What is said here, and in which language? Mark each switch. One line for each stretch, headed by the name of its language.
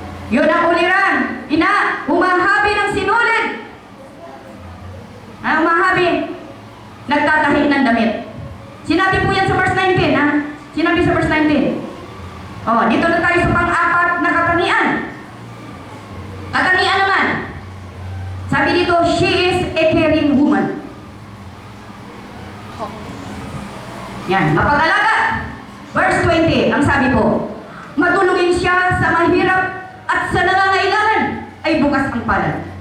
Filipino: Yun ang uliran. Humahabi ng sinulid. Humahabi. Nagtatahi ng damit. Sinabi po yan sa verse 19, Sinabi sa verse 19. Dito na tayo sa pang-apat na katangian. Katangian naman. Sabi dito,
English: she is a caring woman.
Filipino: Yan, mapag-alaga. Verse 20, ang sabi po, matulungin siya sa mahirap at sa nangangailangan ay bukas ang palad.